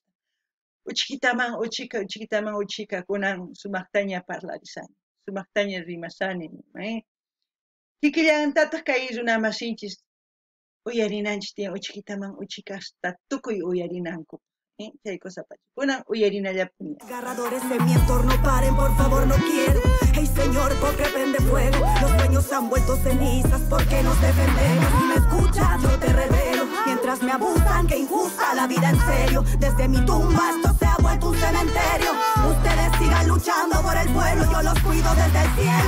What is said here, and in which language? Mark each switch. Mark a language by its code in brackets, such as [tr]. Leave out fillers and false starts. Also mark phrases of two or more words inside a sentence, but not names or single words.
[qu] Uchikitaman uchika kunan sumaktaña parlarisani, sumaktaña rimasani, Kikillantataq kay runamasinchis uyarinanchis tiyan uchikitaman uchikasta tukuy uyarinanku. Chay cosapach. Kunan uyarinallapuni. [es] Agarradores de mi entorno, paren, por favor, no quiero. Hey, señor, porque prende fuego. Los sueños se han vuelto cenizas, porque nos defendemos. Si me escuchas, yo te revelo. Mientras me abusan, que injusta la vida en serio. Desde mi tumba esto se ha vuelto un cementerio. Ustedes sigan luchando por el pueblo, yo los cuido desde el cielo.